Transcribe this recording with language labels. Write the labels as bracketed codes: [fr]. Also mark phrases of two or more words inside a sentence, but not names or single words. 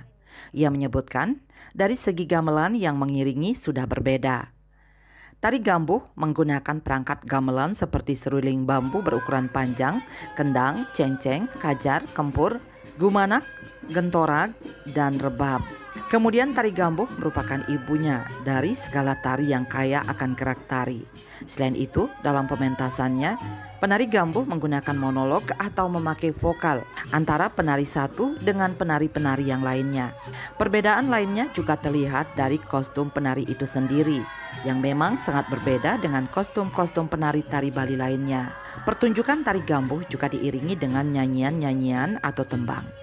[id] Ia menyebutkan dari segi gamelan yang mengiringi sudah berbeda. Tari Gambuh menggunakan perangkat gamelan seperti seruling bambu berukuran panjang, kendang, cengceng, kajar, kempur, gumanak, gentorag, dan rebab. Kemudian tari Gambuh merupakan ibunya dari segala tari yang kaya akan gerak tari. Selain itu, dalam pementasannya, penari Gambuh menggunakan monolog atau memakai vokal antara penari satu dengan penari-penari yang lainnya. Perbedaan lainnya juga terlihat dari kostum penari itu sendiri, yang memang sangat berbeda dengan kostum-kostum penari tari Bali lainnya. Pertunjukan tari Gambuh juga diiringi dengan nyanyian-nyanyian atau tembang.